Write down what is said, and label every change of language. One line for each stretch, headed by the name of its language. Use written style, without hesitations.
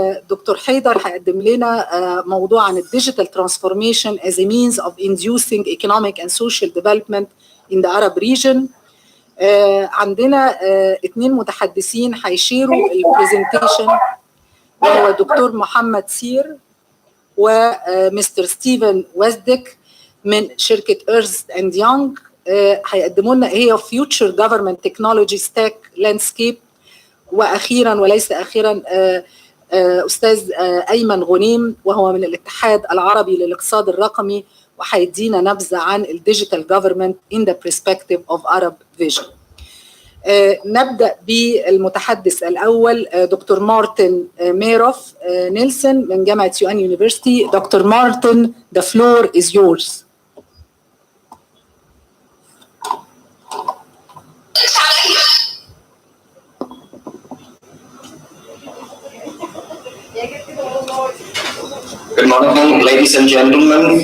Arabic: دكتور حيدر هيقدم لنا موضوع عن الديجيتال ترانسفورميشن
English: as a means of inducing economic and social development in the Arab region.
Arabic: عندنا 2 متحدثين هيشيروا البرزنتيشن، وهو دكتور محمد سير ومستر ستيفن ويزدك من شركة إيرست أند يونغ. هيقدموا لنا ايه
English: future government technology stack landscape.
Arabic: واخيرا وليس اخيرا استاذ ايمن غنيم، وهو من الاتحاد العربي للاقتصاد الرقمي، وهيدينا نبذه عن
English: الديجيتال government in the perspective of Arab vision.
Arabic: نبدا بالمتحدث الاول دكتور مارتن ميروف نيلسون من جامعه UN University.
English: Doctor Martin the floor is yours. Good morning, ladies and gentlemen.